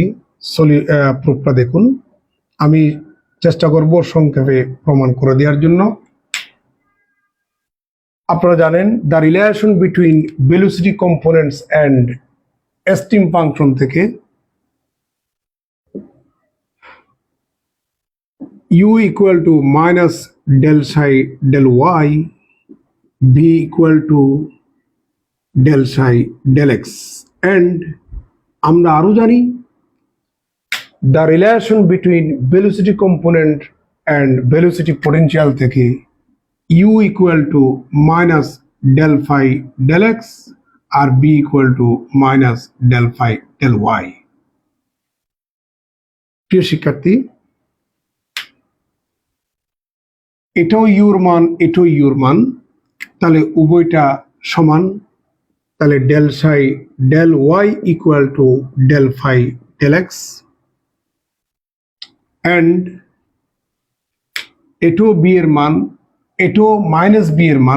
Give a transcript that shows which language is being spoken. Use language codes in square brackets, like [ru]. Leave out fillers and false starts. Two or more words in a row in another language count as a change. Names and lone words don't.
[bn] প্রুফটা দেখুন, আমি চেষ্টা করব সংক্ষেপে প্রমাণ করে দেওয়ার জন্য। আপনারা জানেন [en] the relation between velocity components and steam function থেকে u equal to minus del psi del y, v equal to del psi del x, and [bn] আমরা আরো জানি [en] the relation between velocity component and velocity potential থেকে u equal to minus del phi del x আর v equal to minus del phi del y। [bn] প্রিয় শিক্ষার্থী, এটাও ইউর মান, এটাও ইউর মান, তাহলে উভয়টা সমান। তাহলে [en] del psi del y equal to del phi del x, and [bn] এটাও বি এর মান, এটাও মাইনাস বি এর মান।